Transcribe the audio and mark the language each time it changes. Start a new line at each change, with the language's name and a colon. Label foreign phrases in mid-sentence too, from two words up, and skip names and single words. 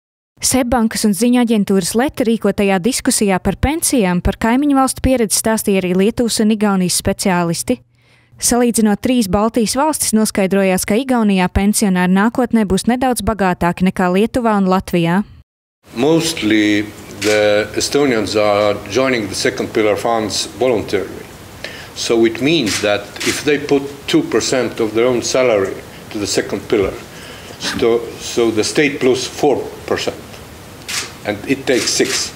Latvian: SEB bankas un ziņu aģentūras Leta rīkotajā diskusijā par pensijām par kaimiņu valstu pieredzi stāstīja arī Lietuvas un Igaunijas speciālisti. Salīdzinot 3 Baltijas valstis, noskaidrojās, ka Igaunijā pensionāri nākotnē būs nedaudz bagātāki nekā Lietuvā un Latvijā.
English: Mostly the Estonians are joining the second pillar funds voluntarily. So it means that if they put 2% of their own salary to the second pillar, so the state plus 4%, and it takes 6%.